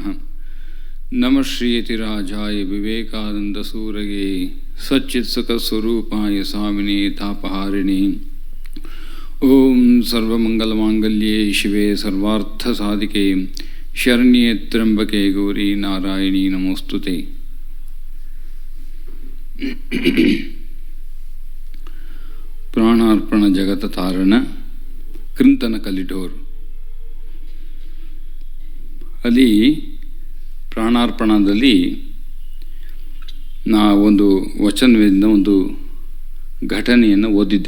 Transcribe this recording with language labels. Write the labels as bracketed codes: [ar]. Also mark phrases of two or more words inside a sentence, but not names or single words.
[sa] नमः श्रीयतिराजाय विवेकानन्दसूरये सच्चित्सुखस्वरूपाय स्वामिने तापहारिणे। ओम सर्वमंगलमांगल्ये शिवे सर्वार्थसाधिके शरण्ये त्र्यंबके गौरी नारायणी नमोस्तुते। [kn] ಪ್ರಾಣಾರ್ಪಣ ಜಗತ ತಾರಣ ಕೃಂತನ ಕಲಿಡೋರ್. ಅಲ್ಲಿ ಪ್ರಾಣಾರ್ಪಣದಲ್ಲಿ ನಾ ಒಂದು ವಚನದಿಂದ ಒಂದು ಘಟನೆಯನ್ನು ಓದಿದ್ದೆ.